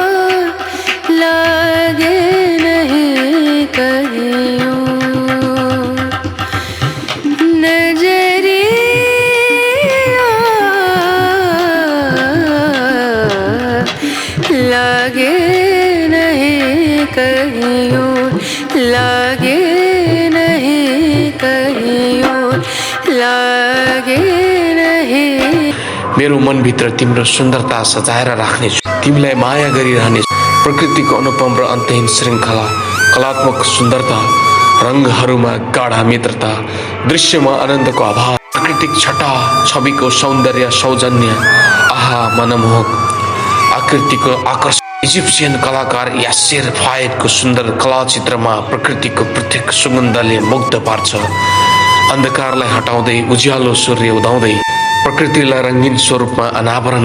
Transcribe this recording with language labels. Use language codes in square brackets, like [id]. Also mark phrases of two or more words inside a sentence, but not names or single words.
[hi] लागे नहीं कहीं और नजरिया लागे नहीं कहीं और लागे नहीं कहीं और लागे नहीं [ne] मेरो मनभित्र तिम्रो सुन्दरता सजाएर राख्नेछु तिमीलाई माया गरिरहनेछु प्रकृतिको अनुपम र अन्तहीन श्रृङ्खला कलात्मक सुन्दरता रङ्गहरूमा गाढा मित्रता दृश्यमा आनन्दको अभाव प्राकृतिक छटा छविको सौन्दर्य सौजन्य आहा मनमोहक आकृतिको आकर्षण इजिप्सियन कलाकार यासेर फायदको सुन्दर कलाचित्रमा प्रकृतिको पृथक सुगन्धले मुग्ध पार्छ अन्धकारलाई हटाउँदै उज्यालो सूर्य उदाउँदै प्रकृतिलाई रङ्गीन स्वरूपमा अनावरण